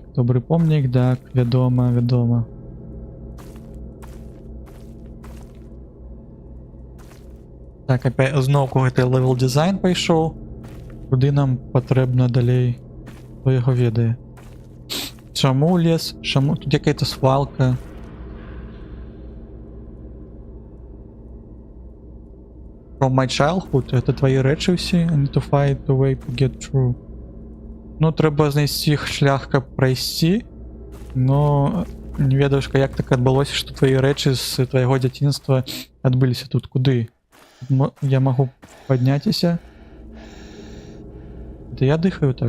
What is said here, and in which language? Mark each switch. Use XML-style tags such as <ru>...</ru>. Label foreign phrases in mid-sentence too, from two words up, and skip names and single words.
<be>Добры помнік, так, вядома, вядома. Так, опять зноўку гэты левел дизайн пайшоў. Куды нам патрэбна далей? Хто яго ведае? Чаму лес? Чаму?</be> <ru>Тут якая-то свалка.</ru> <en>From my childhood.</en> <ru>Это твои</ru> <be>рэчы ўсе.</be> <en>I need to find the way to get through.</en> <be>Ну, трэба знайсці шлях, каб прайсці. Но не ведаеш, як так адбылося, што твои рэчы з твайго дзяцінства адбыліся тут. Куды? Я магу падняціся. Это я дыхаю так?</be>